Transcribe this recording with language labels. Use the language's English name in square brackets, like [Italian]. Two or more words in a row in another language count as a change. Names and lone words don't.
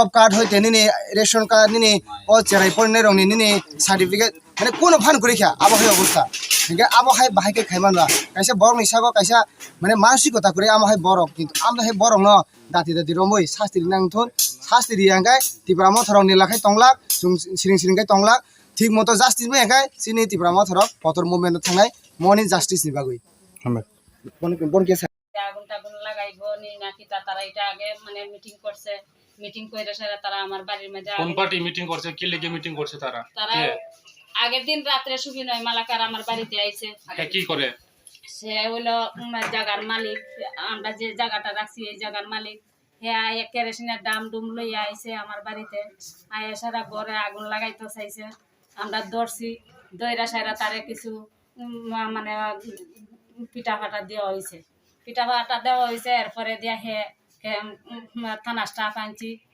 [Kok Borok] card hoite nini [English] ration card [Kok Borok] nini o cherai porinai rong nini certificate mane kun phan kurikha abo hai obostha hinga abo hai bahai ke khaimanwa kaisa borok ni sago kaisa mane manusikota kure amo hai borok kintu amda hai borok no dati romoi sastri nangthon sastri angkai tibramo thorong ni lakhai tonglak jung siring kai tonglak [Bangla] thik moto [Kok Borok] justice me angkai sini tibramo thorok potor movement thangnai moni justice ni bagui bon ke [Bangla] আগুন টাগুন লাগাইবো নি নাকি তারা এটা আগে মানে মিটিং কইরা সারা তারা আমার বাড়ির মধ্যে কোন পার্টি মিটিং করছে কি লেগে মিটিং করছে তারা আগের দিন রাতে সুবিনয় মালাকার আমার বাড়িতে আইছে কি করে সে হলো জায়গার মালিক আমরা যে জায়গাটা রাখছি এই জায়গার মালিক হ্যাঁ কেরোসিনের দাম ডুম লইয়া আইছে আমার বাড়িতে আয়া সারা ঘরে আগুন লাগাইতে চাইছে আমরা ধরছি দইরা সারা তারে কিছু মানে পিঠা ফাটা দেওয়া হয়েছে এরপরে দিয়া হে থানা স্টাফ আনছি